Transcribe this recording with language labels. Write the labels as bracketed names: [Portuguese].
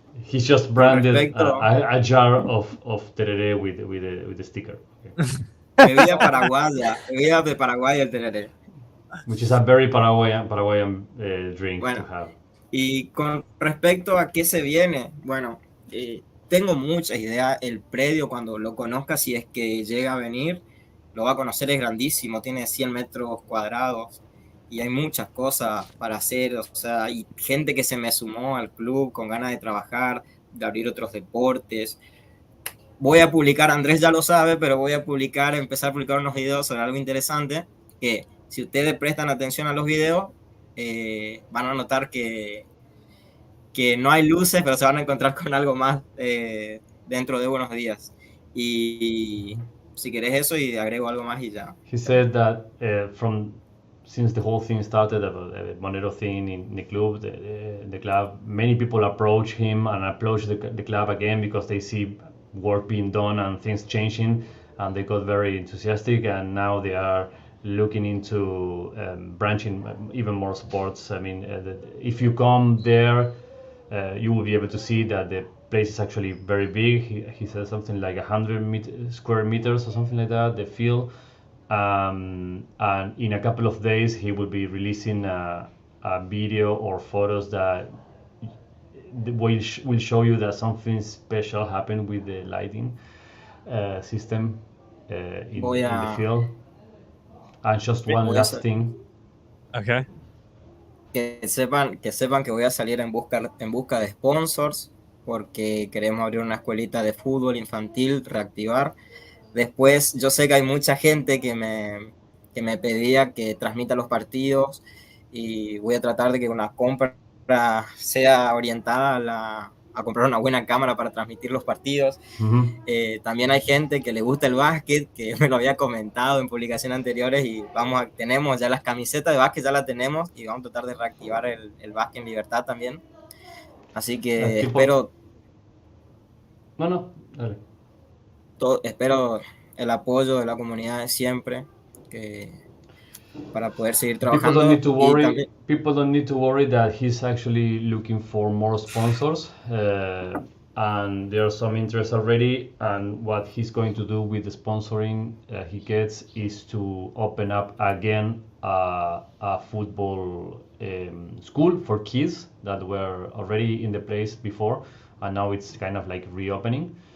[English] He's just branded a jar of tereré with the sticker. Okay. [Spanish] Bebida de Paraguay el tereré. [English] Which is a very Paraguayan drink to have. [Spanish] Y con respecto a qué se viene, bueno, tengo muchas ideas. El predio, cuando lo conozca, si es que llega a venir, lo va a conocer, es grandísimo, tiene 100 metros cuadrados y hay muchas cosas para hacer. O sea, hay gente que se me sumó al club con ganas de trabajar, de abrir otros deportes. Voy a publicar, Andrés ya lo sabe, pero voy a empezar a publicar unos videos sobre algo interesante, que si ustedes prestan atención a los videos, van a notar que no hay luces, pero se van a encontrar con algo más dentro de unos días. Y si querés eso, y agrego algo más y ya. [English] He said that since the whole thing started, a Monero thing in the club, the club, many people approach him and approach the club again because they see work being done and things changing, and they got very enthusiastic, and now they are looking into branching even more sports. I mean, if you come there, you will be able to see that the place is actually very big. He said something like 100 square meters or something like that, the field. And in a couple of days, he will be releasing a video or photos that will show you that something special happened with the lighting system in the field. And just one last thing. Okay. [Spanish] Que sepan que voy a salir en busca de sponsors, porque queremos abrir una escuelita de fútbol infantil, reactivar. Después, yo sé que hay mucha gente que me pedía que transmita los partidos, y voy a tratar de que una compra sea orientada a comprar una buena cámara para transmitir los partidos. También hay gente que le gusta el básquet, que me lo había comentado en publicaciones anteriores, y tenemos ya las camisetas de básquet, ya las tenemos, y vamos a tratar de reactivar el básquet en Libertad también. Así que espero... No, dale. Espero el apoyo de la comunidad siempre, para poder seguir trabajando. [English] People don't need to worry that he's actually looking for more sponsors, and there's some interest already. And what he's going to do with the sponsoring he gets is to open up again a football school for kids that were already in the place before, and now it's kind of like reopening.